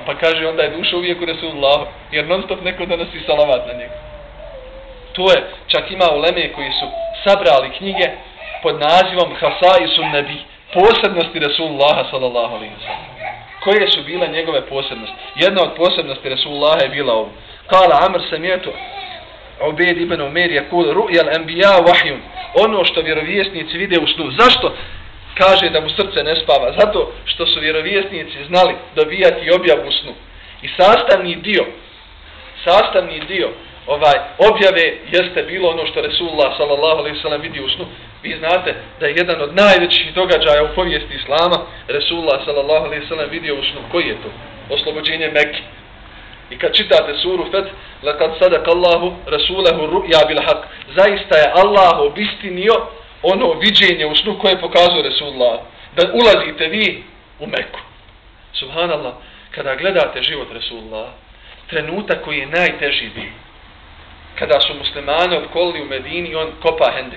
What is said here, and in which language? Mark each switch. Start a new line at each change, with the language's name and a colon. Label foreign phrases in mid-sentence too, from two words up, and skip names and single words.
Bosnian: Pa kaže, onda je duša uvijek u Resulullahu, jer non stop neko donosi salavat na njega. To je, čak ima uleme koji su sabrali knjige pod nazivom Hasaisun Nabi, posebnosti Resulullaha
Arabic: صلى الله عليه وسلم.
Bosnian: Koje su bile njegove posebnosti? Jedna od posebnosti Resulullaha je bila ovo.
Arabic: قال عمرو سمعت عبيد بن عمير يقول رؤيا الأنبياء وحي.
Bosnian: Ono što vjerovjesnici vide u snu. Zašto kaže da mu srce ne spava? Zato što su vjerovjesnici znali dobijati objavu u snu. I sastavni dio objave jeste bilo ono što Resulullah
Arabic: صلى الله عليه وسلم
Bosnian: vidi u snu. Vi znate da je jedan od najvećih događaja u povijesti islama Resulullah
Arabic: صلى الله عليه وسلم
Bosnian: vidio u snu. Koji je to? Oslobođenje Mekke. I kad čitate suru Feth,
Arabic: لقد صدق الله رسوله الرؤيا بالحق.
Bosnian: Zaista je Allah obistinio ono viđenje u snu koje pokazuje Resulullah. Da ulazite vi u Meku. Subhanallah, kada gledate život Resulullah, trenutak koji je najteži bio. Kada su muslimani opkolili u Medini, on kopa hendek.